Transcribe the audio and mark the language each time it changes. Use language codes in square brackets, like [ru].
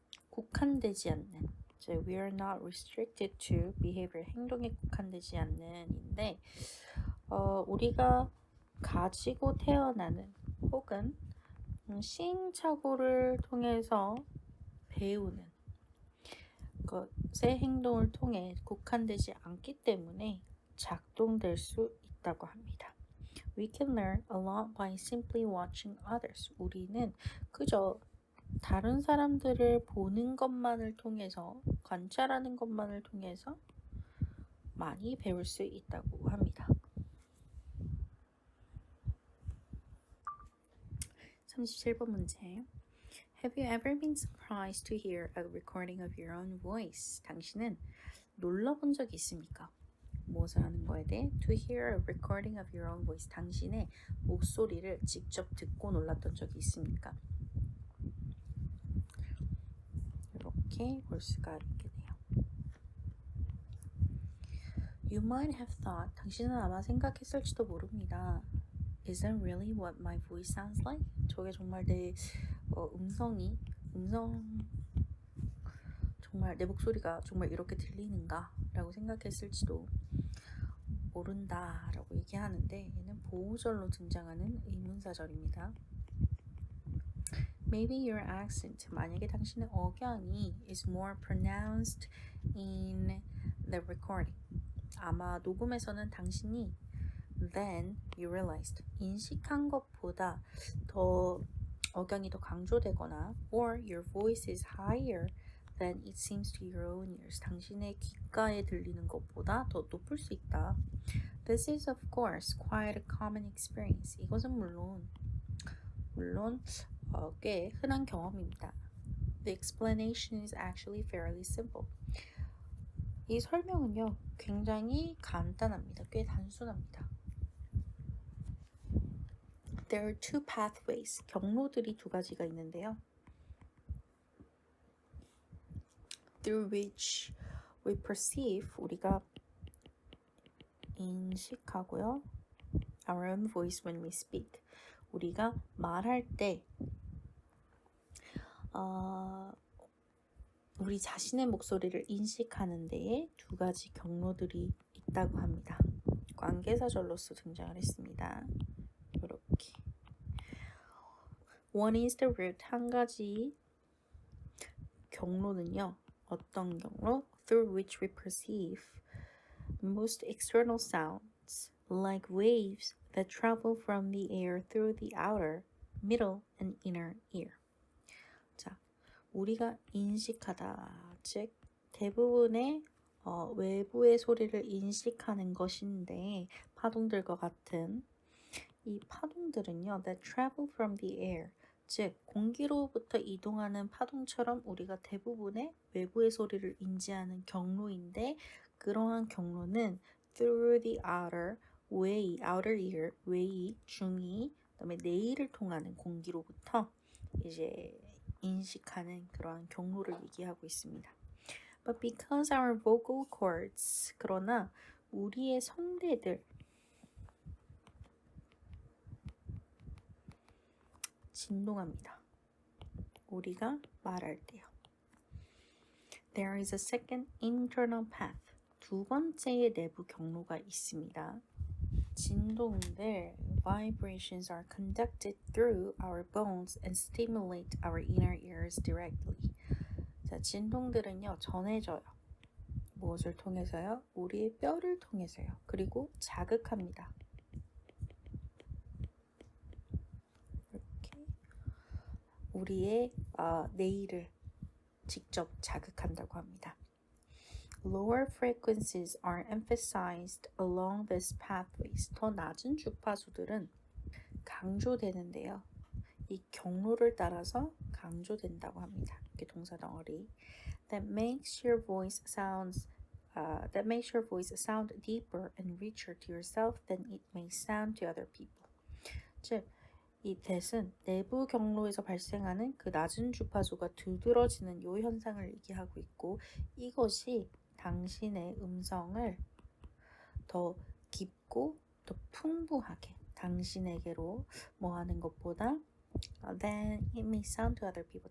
[ko] 국한되지 않는, [en] we are not restricted to behavior, [ko] 행동에 국한되지 않는인데 우리가 가지고 태어나는 혹은 시행착오를 통해서 배우는 것의 행동을 통해 국한되지 않기 때문에 작동될 수 있다고 합니다. [en] We can learn a lot by simply watching others. [ko] 우리는 그저 다른 사람들을 보는 것만을 통해서, 관찰하는 것만을 통해서 많이 배울 수 있다고 합니다. 37번 문제. [en] Have you ever been surprised to hear a recording of your own voice? [ko] 당신은 놀라본 적이 있습니까? 무엇을 하는 거에 대해? [en] To hear a recording of your own voice. [ko] 당신의 목소리를 직접 듣고 놀랐던 적이 있습니까? 이렇게 볼 수가 있겠네요. [en] You might have thought, [ko] 당신은 아마 생각했을지도 모릅니다. [en] Is that really what my voice sounds like? [ko] 저게 정말 내 정말 내 목소리가 정말 이렇게 들리는가? 라고 생각했을지도 모른다 라고 얘기하는데 얘는 보호절로 등장하는 의문사절입니다. [en] Maybe your accent, [ko] 만약에 당신의 억양이 [en] is more pronounced in the recording. [ko] 아마 녹음에서는 당신이 [en] then you realized, [ko] 인식한 것보다 더 억양이 더 강조되거나 [en] or your voice is higher than it seems to your own ears. [ko] 당신의 귓가에 들리는 것보다 더 높을 수 있다. [en] This is of course quite a common experience. [ko] 이것은 물론 꽤 흔한 경험입니다. [en] The explanation is actually fairly simple. [ko] 이 설명은요, 굉장히 간단합니다. 꽤 단순합니다. [en] There are two pathways. [ko] 경로들이 두 가지가 있는데요. [en] Through which we perceive, [ko] 우리가 인식하고요. [en] Our own voice when we speak. [ko] 우리가 말할 때 우리 자신의 목소리를 인식하는 데에 두 가지 경로들이 있다고 합니다. 관계사절로서 등장을 했습니다. 이렇게. [en] One is the root. [ko] 한 가지 경로는요. 어떤 경로? [en] Through which we perceive most external sounds, like waves that travel from the air through the outer, middle, and inner ear. [ko] 자, 우리가 인식하다, 즉 대부분의 외부의 소리를 인식하는 것인데 파동들과 같은 이 파동들은요, [en] that travel from the air, [ko] 즉 공기로부터 이동하는 파동처럼 우리가 대부분의 외부의 소리를 인지하는 경로인데 그러한 경로는 [en] through the outer way, outer ear, way, [ko] 중이, 그다음에 내일을 통하는 공기로부터 이제 인식하는 그러한 경로를 얘기하고 있습니다. [en] But because our vocal cords, [ko] 그러나 우리의 성대들 진동합니다. 우리가 말할 때요. [en] There is a second internal path. [ko] 두 번째의 내부 경로가 있습니다. 진동들, [en] vibrations are conducted through our bones and stimulate our inner ears directly. [ko] 자, 진동들은요, 전해져요. 무엇을 통해서요? 우리의 뼈를 통해서요. 그리고 자극합니다. 이렇게 우리의 뇌를 직접 자극한다고 합니다. [en] Lower frequencies are emphasized along these pathways. [ko] 더 낮은 주파수들은 강조되는데요. 이 경로를 따라서 강조된다고 합니다. 이게 동사 덩어리. [en] That makes your voice sound deeper and richer to yourself than it may sound to other people. [ko] 즉, 이 that은 내부 경로에서 발생하는 그 낮은 주파수가 두드러지는 이 현상을 얘기하고 있고 이것이 당신의 음성을 더 깊고 더 풍부하게 당신에게로 하는 것보다 [en] then it may sound to other people.